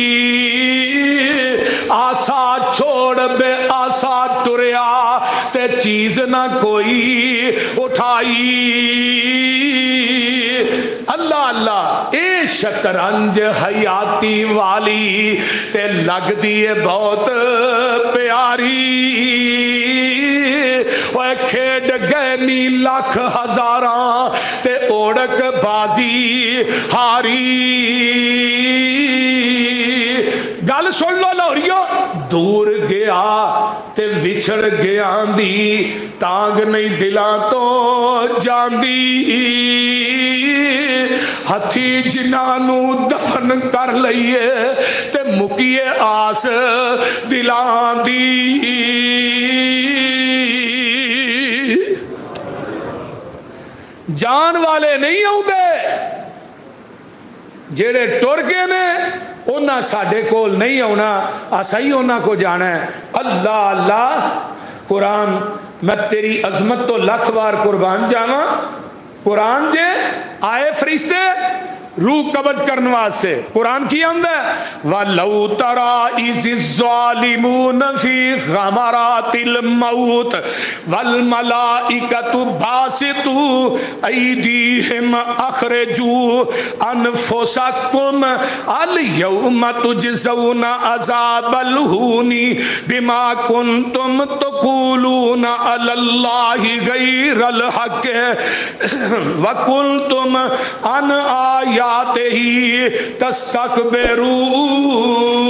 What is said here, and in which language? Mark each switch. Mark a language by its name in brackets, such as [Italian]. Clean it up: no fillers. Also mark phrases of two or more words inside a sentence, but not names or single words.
[Punjabi] آسا چھوڑ بے آسا ٹریا تے چیز نہ کوئی اٹھائی، اللہ اللہ اے شطرنج حیاتی والی تے لگ دیئے بہت پیاری، اوے کھیڈ گئے نی لاکھ ہزاراں تے اوڑک بازی ہاری گل سن لو لاہوریو دور گیا تے وچھڑ گیا دی تانگ نہیں دلاں تو جاندی ہتھی جنانو دفن کر لئیے تے مکیے آس دلاں دی جان والے نہیں ہوں دے جیڑے ٹر گئے نے انہاں ساڈے کول نہیں ہونا اسا ہی انہاں کو جانا ہے اللہ اللہ قرآن میں تیری عظمت تو لکھ بار قربان جاواں قرآن جے آئے فرشتے روح قبض کرنے واسطے قرآن کی اندر [Arabic] وَلَوْ تَرَى إِذِ الظَّالِمُونَ فِي غَمَرَاتِ الْمَوْتِ وَالْمَلَائِكَةُ بَاسِطُو أَيْدِيهِمْ أَخْرِجُوا أَنفُسَكُمْ الْيَوْمَ تُجْزَوْنَ عَذَابَ الْهُونِ بِمَا كُنْتُمْ تَقُولُونَ عَلَى اللَّهِ غَيْرَ الْحَقِّ وَكُنْتُمْ عَنْ آیاتِ ہی تستکبرون